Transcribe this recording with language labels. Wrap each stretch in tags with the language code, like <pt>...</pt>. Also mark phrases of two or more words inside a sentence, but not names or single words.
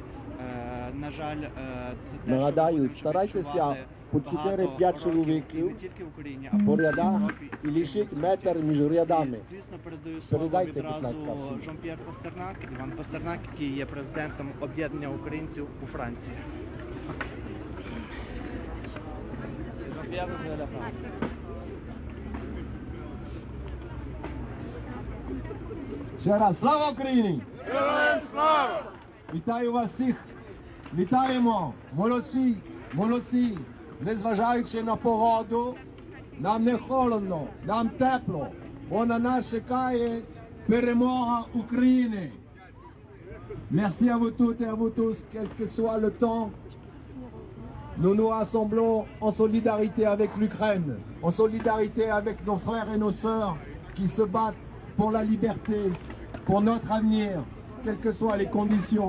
<uk>На жаль, це те, Нагадаю, що старайтеся по 4-5 чоловіків не тільки в Україні, а по в рядах Європі. і лишіть метр між рядами. І, звісно, передаю слово Передайте, відразу будь ласка, всім. Жан-П'єр Пастернак, Іван Пастернак, який є президентом об'єднання українців у Франції.</uk> <fr>Jean-Pierre, vous avez la parole.</fr> <uk>Ще раз, слава Україні! Героям слава! Вітаю вас всіх! Вітаємо! Молодці! Молодці! Незважаючи на погоду, нам не холодно, нам тепло, бо на нас чекає перемога України.</uk> <fr>Merci à vous toutes et à vous tous, quel que soit le temps. Nous nous rassemblons en solidarité avec l'Ukraine, en solidarité avec nos frères et nos sœurs qui se battent pour la liberté, pour notre avenir, quelles que soient les conditions.</fr>